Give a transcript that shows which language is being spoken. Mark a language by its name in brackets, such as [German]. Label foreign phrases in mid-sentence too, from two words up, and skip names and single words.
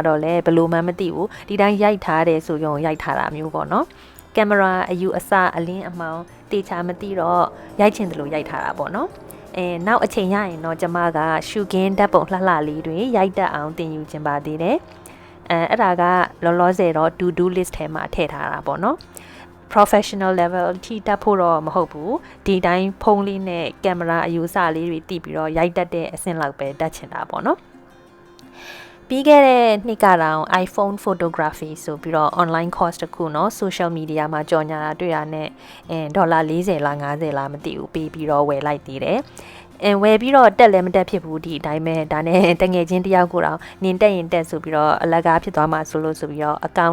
[Burmese] တော့လည်းဘယ်လိုမှမသိဘူးဒီတိုင်းရိုက်ထားတယ်ဆိုရင်ရိုက်ထားတာမျိုးပေါ့နော်ကင်မရာအယူအဆအလင်းအမှောင်တေချာမသိတော့ရိုက်ချင်တယ်လို့ရိုက်ထားတာပေါ့နော်နောက်အချိန်ရရင်တော့ကျမကရှုခင်းဓာတ်ပုံလှလေးတွေရိုက်တတ်အောင်တင်ယူခြင်းပါသေးတယ်အဲ့ဒါကလောလောဆယ်တော့ [English] to do list [Burmese] ထဲမှာထည့်ထားတာပေါ့နော် [English] professional level [Burmese] ထိတက်ဖို့တော့မဟုတ်ဘူးဒီတိုင်းဖုန်းလေးနဲ့ကင်မရာအယူအဆလေးတွေတည်ပြီးတော့ရိုက်တတ်တဲ့အဆင့်လောက်ပဲတက်ချင်တာပေါ့နော် ပြီးခဲ့တဲ့နှစ်ကတော့ [English] iPhone photography [Burmese] ဆိုပြီးတော့ [English] online course [Burmese] တစ်ခုเนาะ [English] social media [Burmese] မှာကြော်ညာတာတွေ့ရတဲ့ဒေါ်လာ40လား50လားမသိဘူးပေးပြီးတော့ဝယ်လိုက်သေးတယ်ဝယ်ပြီးတော့တက်လည်းမတက်ဖြစ်ဘူးဒီအတိုင်းပဲဒါနဲ့တငယ်ချင်းတယောက်ကိုတော့နင်တက်ရင်တက်ဆိုပြီးတော့အလကားဖြစ်သွားမှာဆိုလို့ဆိုပြီးတော့ account